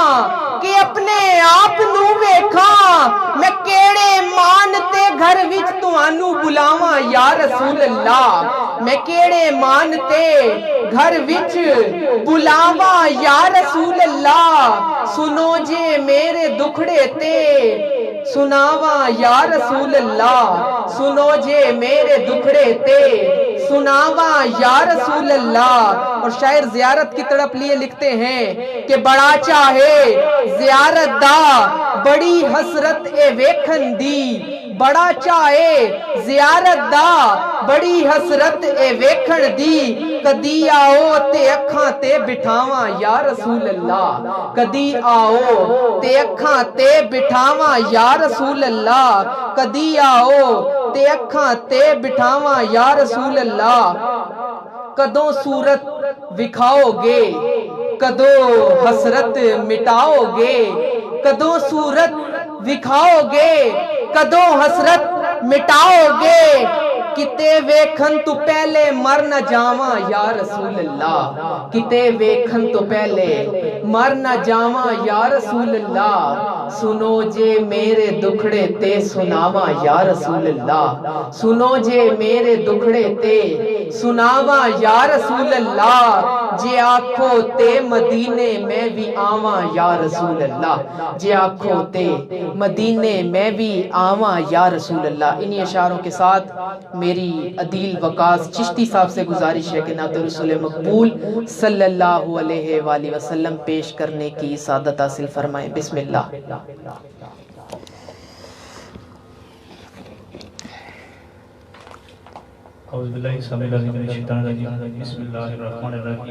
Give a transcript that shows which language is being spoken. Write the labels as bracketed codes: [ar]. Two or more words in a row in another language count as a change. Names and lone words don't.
[pa] کہ اپنے آپ نو ویکھاں، میں کیڑے مان تے گھر وچ تانوں بلاواں [ar] یا رسول اللہ، [pa] میں کیڑے مان تے گھر وچ بلاواں [ar] یا رسول اللہ، [pa] سنو جے میرے دکھڑے تے سناواں [ar] یا رسول اللہ، [pa] سنو جے میرے دکھڑے تے سناواں [ar] یا رسول اللہ۔ [ur] اور شاعر زیارت کی تڑپ لیے لکھتے ہیں کہ [pa] بڑا چاہے زیارت دا بڑی حسرت اے ویکھن دی، بڑا چاہے زیارت دا بڑی حسرت اے ویکھن دی، کدی آؤ تے اکھاں تے بٹھاواں [ar] یا رسول اللہ، [pa] کدی آؤ تے اکھاں تے بٹھاواں [ar] یا رسول اللہ، [pa] کدی آؤ تے اکھاں تے بٹھاواں [ar] یا رسول اللہ، [pa] کدوں صورت وکھاؤ گے کدوں حسرت مٹاؤ گے، کدوں صورت وکھاؤ گے کدوں حسرت مٹاؤ گے، کتے ویکھن تو پہلے مر نہ جاواں [ar] یا رسول اللہ، [pa] کتے ویکھن تو پہلے مر نہ جاواں [ar] یا رسول اللہ، [pa] سنو جے میرے دکھڑے تے سناواں [ar] یا رسول اللہ، [pa] سنو جے میرے دکھڑے تے سناواں [ar] یا رسول اللہ، [pa] جے آکھو تے مدینے میں بھی آواں [ar] یا رسول اللہ، [pa] جے آکھو تے مدینے میں بھی آواں [ar] یا رسول اللہ۔ [ur] انہی اشعاروں کے ساتھ میری عدیل وقاص چشتی صاحب سے گزارش ہے کہ نعت رسول مقبول [ar] صلی اللہ علیہ وآلہ وسلم [ur] پیش کرنے کی سعادت حاصل فرمائیں۔ [ar] بسم اللہ۔ اعوذ باللہ السمیع العلیم من الشیطان الرجیم، بسم اللہ الرحمن الرحیم۔